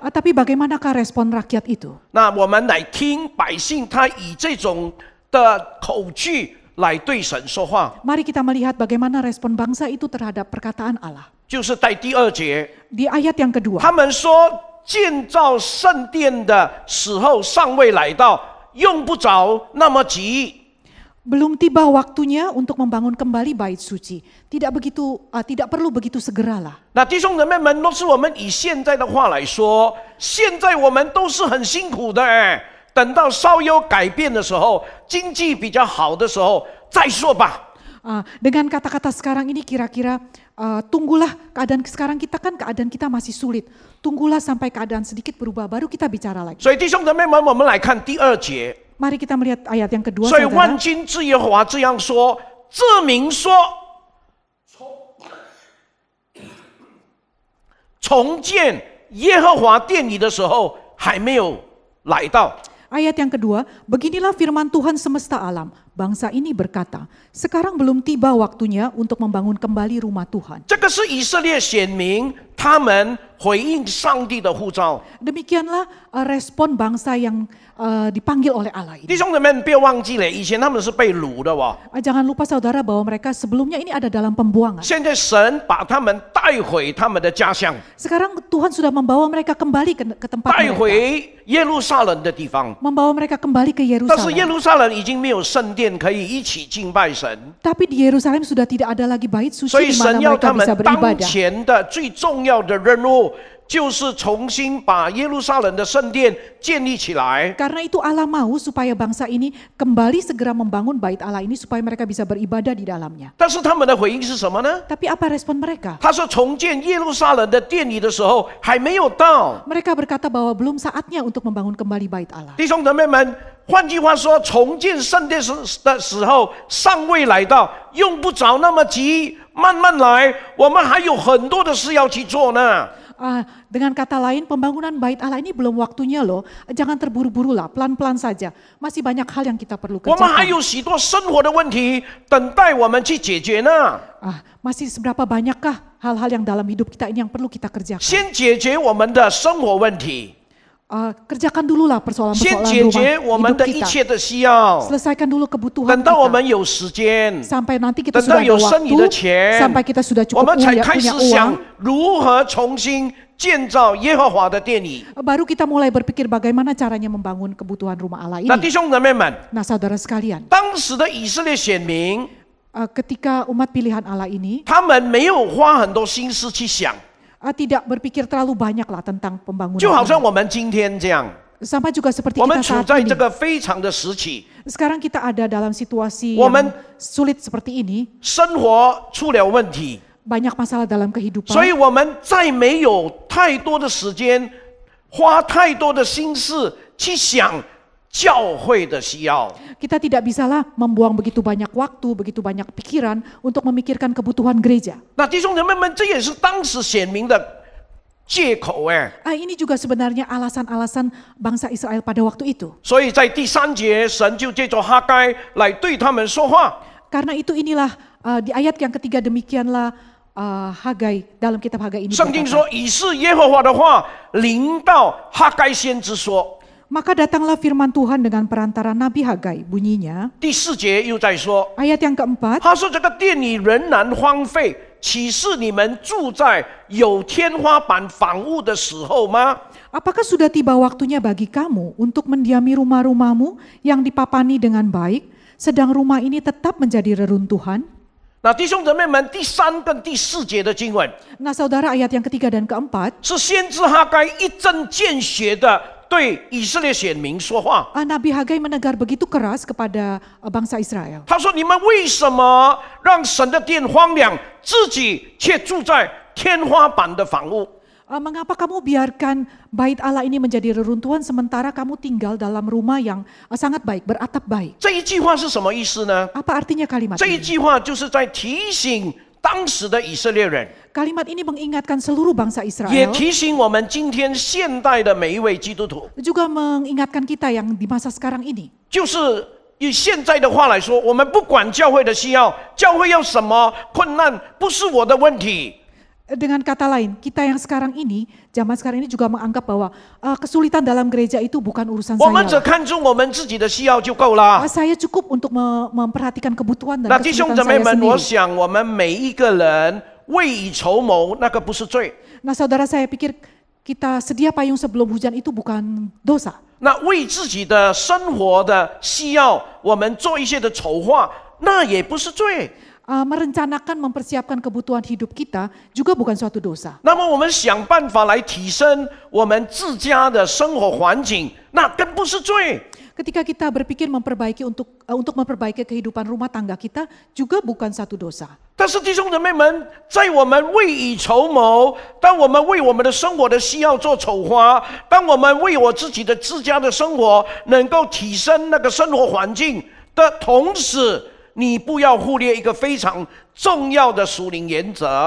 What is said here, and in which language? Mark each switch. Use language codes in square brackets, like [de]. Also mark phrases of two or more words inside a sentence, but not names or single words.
[id] Tapi bagaimanakah respon rakyat itu? [zh] 那我们来听百姓他以这种的口气来对神说话， [id] Mari kita melihat bagaimana respon bangsa itu terhadap perkataan Allah. [zh] 就是在第2节， [id] Di ayat yang kedua, [zh] 他们说建造圣殿的时候尚未来到，用不着那么急。 [id] belum tiba waktunya untuk membangun kembali bait suci. Tidak perlu begitu segeralah. [zh] 那弟兄姊妹们，若是我们以现在的话来说，现在我们都是很辛苦的哎。等到稍有改变的时候，经济比较好的时候再说吧。 [id] Dengan kata-kata sekarang ini kira-kira tunggulah keadaan sekarang kita kan keadaan kita masih sulit. Tunggulah sampai keadaan sedikit berubah baru kita bicara lagi. [zh] 所以弟兄姊妹们，我们来看第2节。 [id] Mari kita melihat ayat yang kedua. [zh] 所以 [id] Saudara. [zh] 万军之耶和华这样说：证明说，重建耶和华殿里的时候还没有来到。 [id] Ayat yang kedua, beginilah firman Tuhan semesta alam. Bangsa ini berkata, sekarang belum tiba waktunya untuk membangun kembali rumah Tuhan. [zh] 这个是以色列选民他们回应上帝的呼召。 [id] Demikianlah respon bangsa yang dipanggil oleh Allah [zh] 弟 [id] ini. [zh] 兄姊妹，不要忘记了，以前他们是被掳的哦。 [id] Jangan lupa saudara bahwa mereka sebelumnya ini ada dalam pembuangan. [zh] 现在神把他们带回他们的家乡， [id] Sekarang Tuhan sudah membawa mereka kembali ke tempat [zh] 带 [id] mereka. [zh] 回耶路撒冷的地方。 [id] Membawa mereka kembali ke [zh] 但是耶 [id] Yerusalem. [zh] 路撒冷已经没有圣殿可以一起敬拜神， [id] Tapi di Yerusalem sudah tidak ada lagi bait [zh] 所 [id] suci [zh] 以 [id] di mana [zh] 神要 [id] mereka [zh] 他们 [id] bisa [zh] 当 [id] beribadah. [zh] 前的最重要的任务，就是重新把耶路撒冷的圣殿建立起来。 [id] Karena itu Allah mau supaya bangsa ini kembali segera membangun bait Allah ini supaya mereka bisa beribadah di dalamnya. [zh] 但是他们的回应是什么呢？ [id] Tapi apa respon mereka? [zh] 他说重建耶路撒冷的殿宇的时候还没有到。 [id] Mereka berkata bahwa belum saatnya untuk membangun kembali bait Allah. [zh] 弟兄姊妹们，换句话说，重建圣殿的时候尚未来到，用不着那么急，慢慢来，我们还有很多的事要去做呢。 [id] Dengan kata lain, pembangunan bait Allah ini belum waktunya loh. Jangan terburu-buru lah, pelan-pelan saja. Masih banyak hal yang kita perlu [zh] 我们还 [id] kerjakan. [zh] 有许多生活的问题等待我们去解决呢。 [id] Masih seberapa banyakkah hal-hal yang dalam hidup kita ini yang perlu kita kerjakan? [zh] 先解决我们的生活问题， [id] Kerjakan dululah [zh] 先 [id] persoalan-persoalan [zh] 解决我 [id] rumah [zh] 们 [id] hidup [zh] 的一 [id] kita. [zh] 切的需要。 [id] Selesaikan dulu kebutuhan [zh] 等到我 [id] kita. [zh] 们有时间， [id] Sampai nanti kita [zh] 等到 [id] sudah [zh] 有 [id] ada [zh] 剩余的 [id] waktu, [zh] 钱， [id] sampai kita sudah [zh] 我 [id] cukup [zh] 们才开始 [id] punya [zh] 想 [id] uang, [zh] 如何重新建造耶和华的殿宇。 [id] baru kita mulai berpikir bagaimana caranya membangun kebutuhan rumah Allah [zh] 那 [id] ini. [zh] 弟兄姊妹们， [id] Nah saudara sekalian, [zh] 当时的以色列选民， [id] ketika umat pilihan Allah ini [zh] 他们没有花很多心思去想， [id] tidak berpikir terlalu banyak lah tentang pembangunan [zh] 就好像 [id] ini. [zh] 我们今天这样， [id] Sama juga seperti [zh] 我们 [id] kita [zh] 处 [id] saat [zh] 在 [id] ini. [zh] 这个非常的时期， [id] Sekarang kita ada dalam situasi [zh] 我 [id] yang [zh] 们 [id] sulit seperti ini. [zh] 生活出了问题， [id] Banyak masalah dalam kehidupan. [zh] 所以我们再没有太多的时间，花太多的心思去想教会的需要。 [id] Kita tidak bisalah membuang begitu banyak waktu, begitu banyak pikiran untuk memikirkan kebutuhan gereja. [zh] 那弟兄姊妹们，这也是当时选民的借口哎。 [id] Ini juga sebenarnya alasan-alasan bangsa Israel pada waktu itu. [zh] 所以在第3节，神就借着哈该来对他们说话。 [id] Karena itu inilah di ayat yang ketiga demikianlah Hagai dalam kitab Hagai ini [zh] 圣经 [id] berkata, [zh] 说，以是耶和华的话临到哈该先知说。 [id] maka datanglah firman Tuhan dengan perantara Nabi Hagai, bunyinya. [zh] 第4节又在说， [id] Ayat yang keempat, [zh] 他说这个殿宇仍然荒废，岂是你们住在有天花板房屋的时候吗？ [id] apakah sudah tiba waktunya bagi kamu untuk mendiami rumah-rumahmu yang dipapani dengan baik, sedang rumah ini tetap menjadi reruntuhan? [zh] 那弟兄姊妹们，第3跟第4节的经文 [id] Nah saudara, ayat yang ketiga dan keempat, [zh] 是先知哈该一针见血的对以色列选民说话。 [id] Nabi Hagai menegar begitu keras kepada bangsa Israel. [zh] 他说：“你们为什么让神的殿荒凉，自己却住在天花板的房屋？” [id] Mengapa kamu biarkan bait Allah ini menjadi reruntuhan sementara kamu tinggal dalam rumah yang sangat baik, beratap baik? [zh] 这一句话是什么意思呢？ [id] Apa artinya kalimat [zh] 这一 [id] ini? [zh] 句话就是在提醒当时的以色列人， [id] Kalimat ini mengingatkan seluruh bangsa [zh] 也 [id] Israel, [zh] 提醒我们今天现代的每一位基督徒， [id] juga mengingatkan kita yang di masa sekarang ini. [zh] 就是以现在的话来说，我们不管教会的需要，教会要什么困难，不是我的问题。 [id] Dengan kata lain, kita yang sekarang ini, zaman sekarang ini juga menganggap bahwa kesulitan dalam gereja itu bukan urusan [zh] 我们只 [id] saya. [zh] 看重我们自己的需要就够了。 [id] Saya cukup untuk memperhatikan kebutuhan [zh] 那 [id] dan [zh] 弟兄 [id] kesulitan [zh] 姊妹 [id] saya [zh] 们，我 [id] sendiri. [zh] 想我们每一个人未雨绸缪，那个不是罪。 [id] Nah, saudara, saya pikir kita sedia payung sebelum hujan itu bukan dosa. [zh] 那为自己的生活的需要，我们做一些的筹划，那也不是罪。 [id] Merencanakan, mempersiapkan kebutuhan hidup kita juga bukan suatu dosa. [zh] 那么我们想办法来提升我们自家的生活环境，那更不是罪。 [id] Ketika kita berpikir memperbaiki untuk memperbaiki kehidupan rumah tangga kita juga bukan satu dosa. [zh] 但是弟兄姊妹们，在我们未雨绸缪，当我们为我们的生活的需要做筹划，当我们为我自己的自家的生活能够提升那个生活环境的同时，你不要忽略一个非常重要的属灵原则。